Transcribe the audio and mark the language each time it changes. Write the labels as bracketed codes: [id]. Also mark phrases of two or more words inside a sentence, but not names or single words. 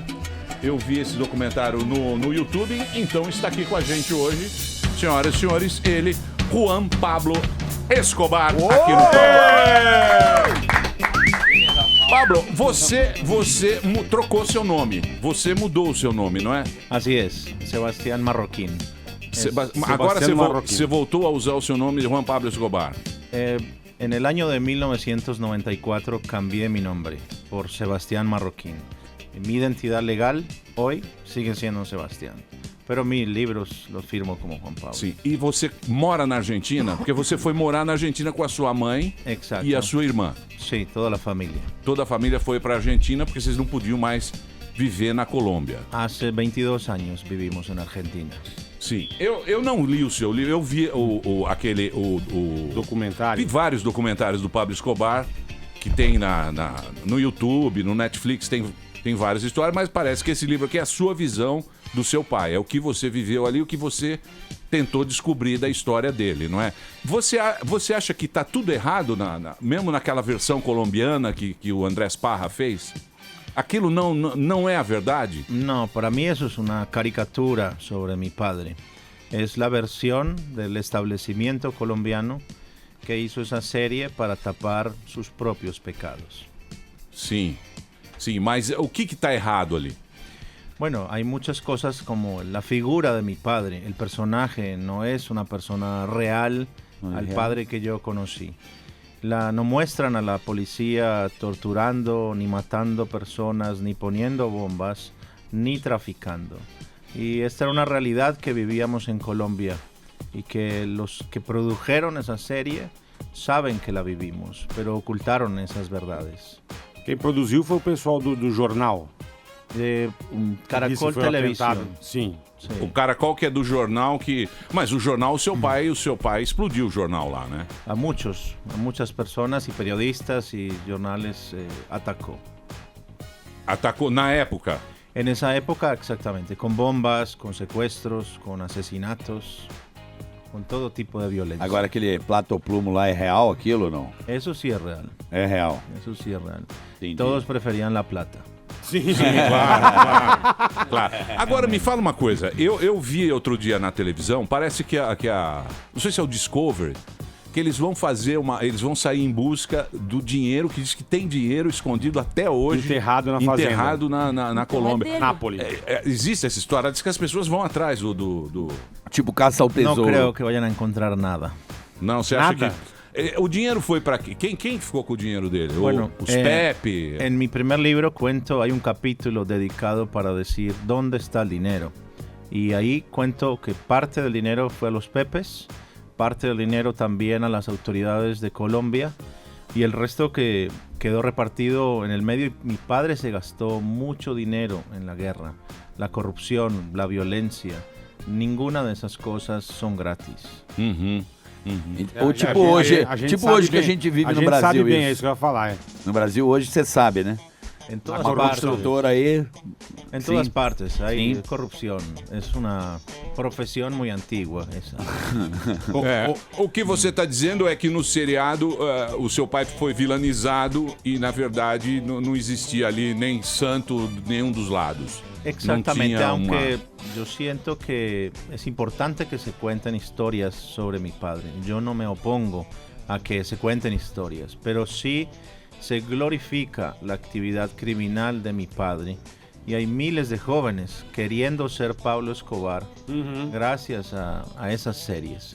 [pt] Eu vi esse documentário no YouTube, então está aqui com a gente hoje, senhoras e senhores, ele, Juan Pablo Escobar, aqui no Pablo, você trocou seu nome, você mudou o seu nome, não é? [es] Así es, Sebastián Marroquín. [pt] Agora [es] Marroquín. [pt] você voltou a usar o seu nome de Juan Pablo Escobar. [es] En el año de 1994 cambié mi nombre por Sebastián Marroquín. Mi identidad legal hoy sigue siendo Sebastián, pero mis libros los firmo como Juan Pablo. [pt] Sim, e você mora na Argentina? Porque você foi morar na Argentina com a sua mãe [es] Exacto. [pt] e a sua irmã. [es] Sí, toda la familia. [pt] Toda a família foi para a Argentina porque vocês não podiam mais viver na Colômbia. [es] Hace 22 años vivimos en Argentina. [pt] Sim, eu não li o seu livro, eu vi o Documentário. vi vários documentários do Pablo Escobar que tem no YouTube, no Netflix, tem várias histórias, mas parece que esse livro aqui é a sua visão do seu pai, é o que você viveu ali, o que você tentou descobrir da história dele, não é? Você acha que tá tudo errado, mesmo naquela versão colombiana que o Andrés Parra fez? Aquilo não é a verdade? [es] No, para mí eso es una caricatura sobre mi padre. Es la versión del establecimiento colombiano que hizo esa serie para tapar sus propios pecados. [pt] Sim, mas o que está errado ali? [es] Bueno, hay muchas cosas como la figura de mi padre. El personaje no es una persona real al padre que yo conocí. No muestran a la policía torturando, ni matando personas, ni poniendo bombas, ni traficando. Y esta era una realidad que vivíamos en Colombia y que los que produjeron esa serie saben que la vivimos, pero ocultaron esas verdades. [pt] Quem produziu foi o pessoal do jornal. Caracol Televisão. Sim. O Caracol que é do jornal Mas o jornal, o seu pai explodiu o jornal lá, né? [es] A muchas personas y periodistas y jornales atacó. [pt] Atacou na época. [es] En esa época, exactamente, con bombas, con secuestros, con asesinatos, con todo tipo de violencia. [pt] Agora aquele platoplumo lá é real aquilo ou não? [es] Eso sí es real. [pt] É real. [es] Eso sí es real. [pt] Entendi. [es] Todos preferían la plata. [pt] Sim, claro. Agora me fala uma coisa. Eu vi outro dia na televisão, parece que a não sei se é o Discovery, que eles vão fazer eles vão sair em busca do dinheiro, que diz que tem dinheiro escondido até hoje. Enterrado na fazenda. Enterrado na Colômbia. Nápoles. Existe essa história, diz que as pessoas vão atrás do... Tipo caça ao [es] No [pt] tesouro. [es] creo que vayan a encontrar nada. [pt] Não, você acha [es] Nada? [pt] que... O dinheiro foi para quem ficou com o dinheiro dele? [es] Bueno, [pt] Os Pepe? [es] En mi primer libro cuento, hay un capítulo dedicado para decir dónde está el dinero. Y ahí cuento que parte del dinero fue a los Pepes, parte del dinero también a las autoridades de Colombia y el resto que quedó repartido en el medio. Mi padre se gastó mucho dinero en la guerra, la corrupción, la violencia. Ninguna de esas cosas son gratis. [pt] Ou tipo hoje, que a gente vive no Brasil. Sabe bem, é isso. isso que eu ia falar. No Brasil hoje você sabe, né? [es] En [pt] A [es] todas partes. [pt] construtora aí. [es] En todas [pt] Sim. [es] partes hay [pt] Sim. [es] corrupción. Es una profesión muy antigua esa. [pt] O que você está dizendo é que no seriado o seu pai foi vilanizado e, na verdade, não existia ali nem santo nenhum dos lados. [es] Exactamente, [pt] Não tinha [es] aunque yo siento que es importante que se cuenten historias sobre mi padre. Yo no me opongo a que se cuenten historias, pero sí se glorifica la actividad criminal de mi padre y hay miles de jóvenes queriendo ser Pablo Escobar gracias a esas series.